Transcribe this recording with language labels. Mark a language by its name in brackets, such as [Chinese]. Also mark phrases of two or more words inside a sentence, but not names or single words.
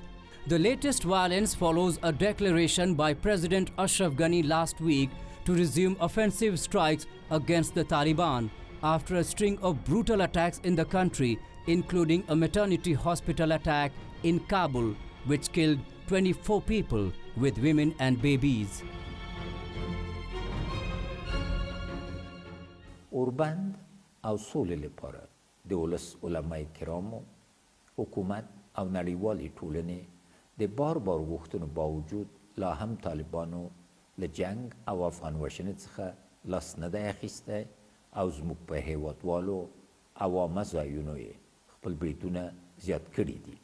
[English] The latest violence follows a declaration by President Ashraf Ghani last week to resume offensive strikes against the Taliban after a string of brutal attacks in the country, including a maternity hospital attack in Kabul, which killed 24 people, with women and babies. [Pashto] اوربند او سولې لپاره د ولس علماء کرامو، حکومت او نړیوالې ټولنې د بار غوښتنو باوجود لا هم طالبانو له جنگ او افغان وژنې څخه لاس نه دی اخیستی او زموږ په هیوادوالو عوامه ځایونو یې خپل بریدونه زیات کړي دي.